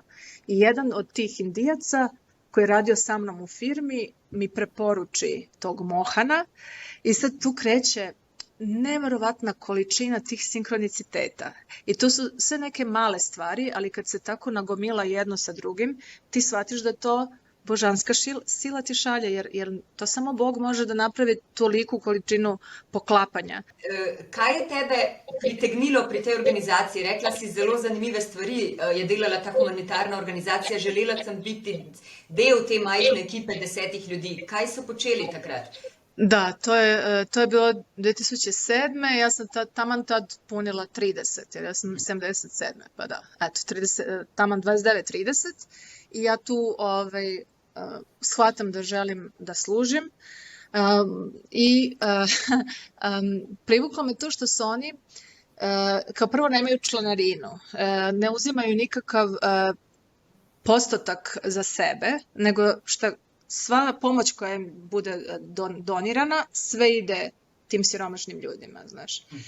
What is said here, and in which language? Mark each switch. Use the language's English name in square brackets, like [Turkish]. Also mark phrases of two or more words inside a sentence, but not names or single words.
[Serbian] I jedan od tih Indijaca koji je radio sa mnom u firmi mi preporuči tog Mohana i sad tu kreće neverovatna količina tih sinkroniciteta. I to su sve neke male stvari, ali kad se tako nagomila jedno sa drugim, ti shvatiš da to božanska sila ti šalje, jer to samo Bog može da napravi toliku količinu poklapanja. [Slovenian] Kaj je tebe pritegnilo pri tej organizaciji? Rekla si, zelo zanimive stvari je delala ta humanitarna organizacija. Želela sem biti del te majhne ekipe 10 ljudi. Kaj so počeli takrat? [Serbian] Da, to je bilo 2007. Ja sam taman tad punila 30, jer ja sam 77. Pa da, eto, taman 29-30. I ja tu shvatam da želim da služim. Privuklo me to što su oni, kao prvo nemaju članarinu, ne uzimaju nikakav postotak za sebe, nego sva pomoć koja im bude donirana, sve ide tim siromašnim ljudima, znaš.